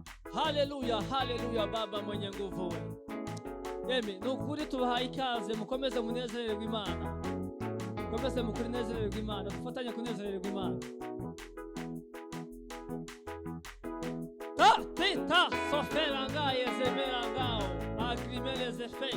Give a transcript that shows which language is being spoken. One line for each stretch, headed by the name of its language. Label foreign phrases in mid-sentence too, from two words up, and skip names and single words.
Swahili: Haleluya, haleluya Baba mwenye nguvu we.
Kinyarwanda: Yemi, nukuri tubahaye ikaze, mukomeze munezererwe Imana. Mukomeze mukunezererwe Imana, dufatanye kunezererwa Imana. Ta tita sofera ngaye zemera ngao, agrimele zefe.